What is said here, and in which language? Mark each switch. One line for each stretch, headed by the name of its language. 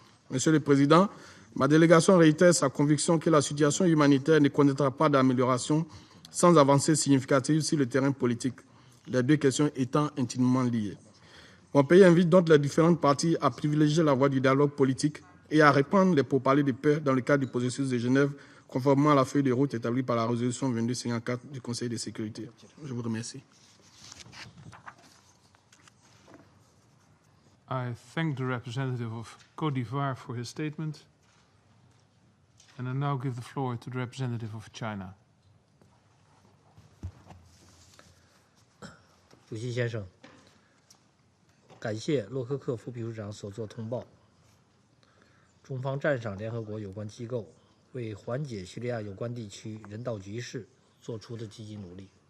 French: Monsieur le Président, ma délégation réitère sa conviction que la situation humanitaire ne connaîtra pas d'amélioration sans avancée significative sur le terrain politique, les deux questions étant intimement liées. Mon pays invite donc les différentes parties à privilégier la voie du dialogue politique et à répandre les pourparlers de paix dans le cadre du processus de Genève, conformément à la feuille de route établie par la résolution 2254 du Conseil de sécurité. Je vous remercie.
English: I thank the representative of Côte d'Ivoire for his statement, and I now give the floor to the representative of China.
Chinese: 主席先生，感谢洛克克副秘书长所作通报。中方赞赏联合国有关机构为缓解叙利亚有关地区人道局势做出的积极努力。